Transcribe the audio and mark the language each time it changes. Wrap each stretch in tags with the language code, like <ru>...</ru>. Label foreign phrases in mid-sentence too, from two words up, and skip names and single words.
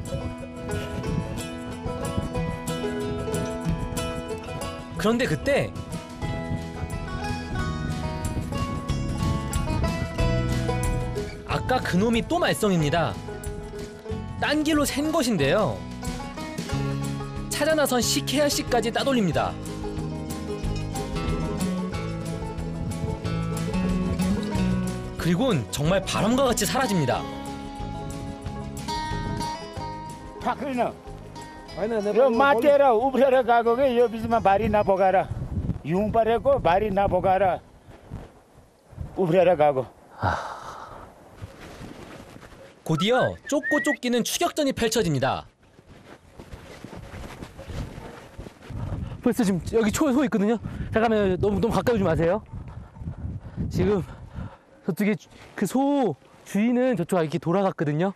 <ko>그런데 그때 아까 그놈이 또 말썽입니다. 딴 길로 샌 것인데요. 찾아 나선 시케야 씨까지 따돌립니다. 그리곤 정말 바람과 같이 사라집니다.</ko> <ne>ठक्रिन यो मातेर उफ्रेर गएको के यो बिचमा भारी नबोकाएर हिउँ परेको भारी नबोकाएर उफ्रेर गएको.</ne> <ko>곧이어 쫓고 쫓기는 추격전이 펼쳐집니다. 벌써 지금 여기 소 있거든요. 잠깐만 너무 가까이 오지 마세요. 지금 저쪽에 그 소 주인은 저쪽 이렇게 돌아갔거든요.</ko>